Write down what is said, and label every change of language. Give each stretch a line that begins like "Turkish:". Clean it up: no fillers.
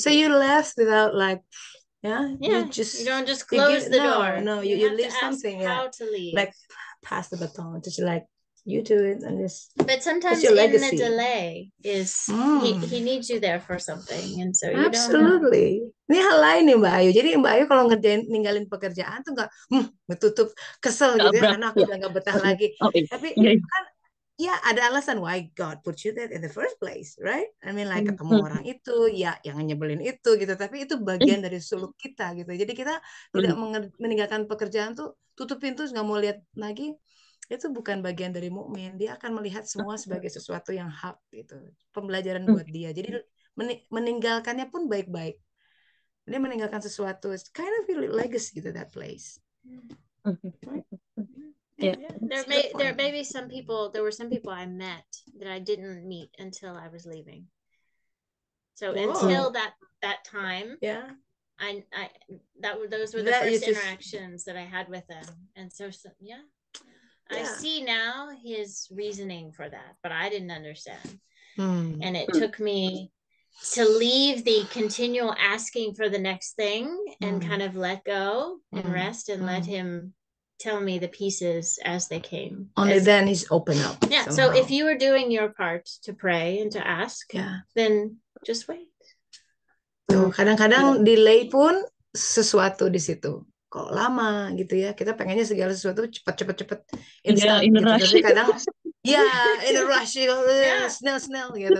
English: so you left without like you don't just close the door. No, you leave something. How to leave, like pass the baton, just like you do it, and just. But sometimes in the delay is he needs you there for something, and so you absolutely.
Indonesian: Ini hal lain nih Mbak Ayu. Jadi Mbak Ayu kalau ninggalin pekerjaan tuh nggak betutup kesel gitu ya, karena aku udah nggak betah lagi. Tapi kan ya ada alasan
English: why God put you there in the first place, right? I mean like
Indonesian: ketemu orang itu, ya yang nyebelin itu gitu. Tapi itu bagian dari suluk kita gitu. Jadi kita tidak meninggalkan pekerjaan tuh, tutup pintu nggak mau lihat lagi. Itu bukan bagian dari mukmin. Dia akan melihat semua sebagai sesuatu yang hak gitu. Pembelajaran buat dia. Jadi meninggalkannya pun baik-baik. Dia meninggalkan sesuatu,
English: it's kind of a legacy to that place. Yeah. There may be some people. There were some people I met that I didn't meet until I was leaving. So until that time, those were the first interactions that I had with them, and so I see now his reasoning for that, but I didn't understand, and it took me to leave the continual asking for the next thing and kind of let go and rest and let him tell me the pieces as they came. Only then he's open up. Yeah. Somehow. So if you were doing your part to pray and to ask, then just wait.
Indonesian: Tuh, kadang-kadang delay pun sesuatu di situ. Kok lama gitu ya, kita pengennya segala sesuatu cepat instan gitu. Tapi kadang
English: in a rush,
Indonesian: snell gitu.